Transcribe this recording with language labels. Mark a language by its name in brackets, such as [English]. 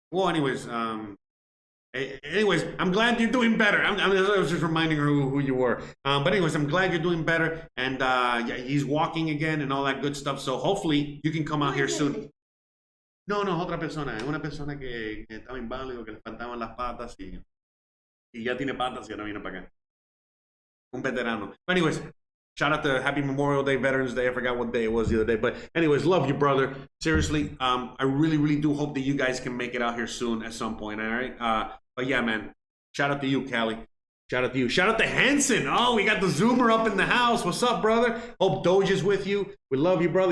[English] Well, anyways, I'm glad you're doing better. I was just reminding her who you were. But anyways, I'm glad you're doing better. And yeah, he's walking again and all that good stuff. So hopefully you can come out here soon. [Spanish] No, otra persona. Es una persona que estaba inválido, que le faltaban las patas y ya tiene patas y ahora viene para acá. Un veterano. [English] But anyways, shout out to Happy Memorial Day, Veterans Day. I forgot what day it was the other day. But anyways, love you, brother. Seriously, I really, really do hope that you guys can make it out here soon at some point, all right? But yeah, man, shout out to you, Callie. Shout out to you. Shout out to Hanson. Oh, we got the Zoomer up in the house. What's up, brother? Hope Doge is with you. We love you, brother.